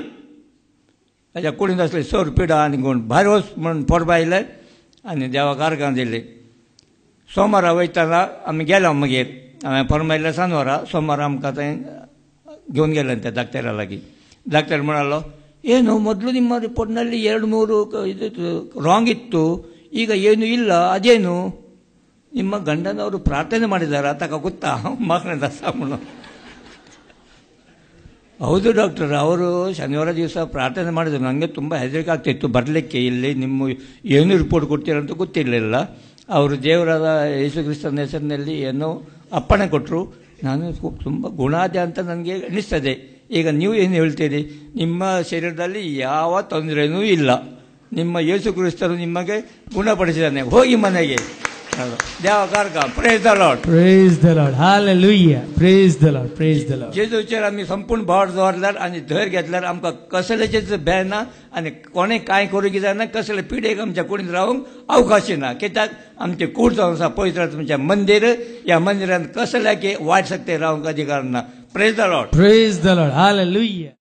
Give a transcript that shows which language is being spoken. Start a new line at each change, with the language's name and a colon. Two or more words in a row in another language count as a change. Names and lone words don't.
Konkani: ताच्या कुडींत आसली सोर पिडा आनी गूण भायर वच म्हणून फर्मायलें आनी देवाक आर्गां दिलीं. सोमारा वयतना आमी गेलो मागीर. हांवें फर्मायलें सानोरा, सोमारा आमकां थंय घेवन गेलें त्या डॉक्टरा लागीं. डॉक्टर म्हणलो,
Kannada: ಏನು ಮೊದಲು ನಿಮ್ಮ ರಿಪೋರ್ಟ್ನಲ್ಲಿ 2-3 ಇದು ರಾಂಗ್ ಇತ್ತು, ಈಗ ಏನು ಇಲ್ಲ, ಅದೇನು ನಿಮ್ಮ ಗಂಡನವರು ಪ್ರಾರ್ಥನೆ ಮಾಡಿದಾರಾ ತಕ ಗೊತ್ತಾ ಮಗನ ಸಾಮನು. ಹೌದು ಡಾಕ್ಟರ್, ಅವರು ಶನಿವಾರ ದಿವಸ ಪ್ರಾರ್ಥನೆ ಮಾಡಿದ್ರು. ನನಗೆ ತುಂಬ ಹೆದರಿಕೆ ಆಗ್ತಿತ್ತು ಬರಲಿಕ್ಕೆ. ಇಲ್ಲಿ ನಿಮ್ಮ ಏನು ರಿಪೋರ್ಟ್ ಕೊಡ್ತೀರಂತ ಗೊತ್ತಿರಲಿಲ್ಲ. ಅವರು ದೇವರಾದ ಯೇಸು ಕ್ರಿಸ್ತನ ಹೆಸರಿನಲ್ಲಿ ಏನೋ ಅಪ್ಪಣೆ ಕೊಟ್ಟರು. ನಾನು ತುಂಬ ಗುಣಾದೆ ಅಂತ ನನಗೆ ಅನಿಸ್ತದೆ. ಈಗ ನೀವು ಏನು ಹೇಳ್ತೀರಿ? ನಿಮ್ಮ ಶರೀರದಲ್ಲಿ ಯಾವ ತೊಂದರೆನೂ ಇಲ್ಲ, ನಿಮ್ಮ ಯೇಸು ಕ್ರಿಸ್ತರು ನಿಮಗೆ ಗುಣಪಡಿಸಿದ್ದಾನೆ, ಹೋಗಿ ಮನೆಗೆ
Konkani: देवा कारका
English: praise the Lord. Praise the Lord. Hallelujah. Praise the Lord. Praise the Lord.
Konkani: जेजूचेर आमी संपूर्ण भार दवरल्यार आनी धैर्य घेतल्यार आमकां कसल्याचेच भंय ना आनी कोणें कांय करूंक जायना, कसले पिडेक आमच्या कुडींत रावंक अवकाश ना. कित्याक आमचें कूड जावन आसा पवित्र आत्म्याचें मंदिर. ह्या मंदिरांत कसल्याक वायट शक्ती रावंक अधिकार ना.
English: Praise the Lord. Praise the Lord. Hallelujah.